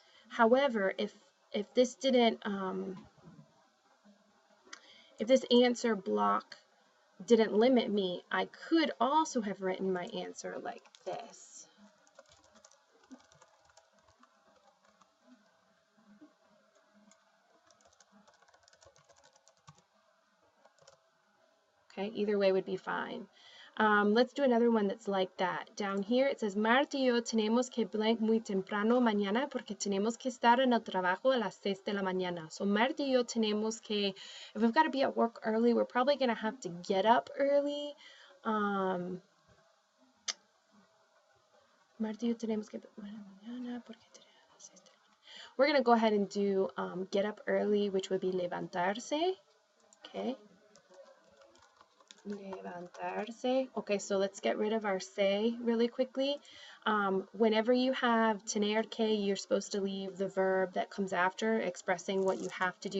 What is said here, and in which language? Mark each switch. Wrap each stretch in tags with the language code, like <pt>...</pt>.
<en>However, if this didn't, if this answer block didn't limit me, I could also have written my answer like this. Okay, either way would be fine. Let's do another one that's like that. Down here it says,</en> <es>Marta y yo tenemos que blank muy temprano mañana porque tenemos que estar en el trabajo a las 6 de la mañana.</es> <en>So</en> <es>Marta y yo tenemos que,</es> <en>if we've got to be at work early, we're probably going to have to get up early.</en> <es>Marta y yo tenemos que mañana porque tenemos a las 6 de la mañana.</es> <en>We're going to go ahead and do get up early, which would be levantarse. Okay. Levantarse. Okay, so let's get rid of our se really quickly. Whenever you have tener que, you're supposed to leave the verb that comes after expressing what you have to do.</en>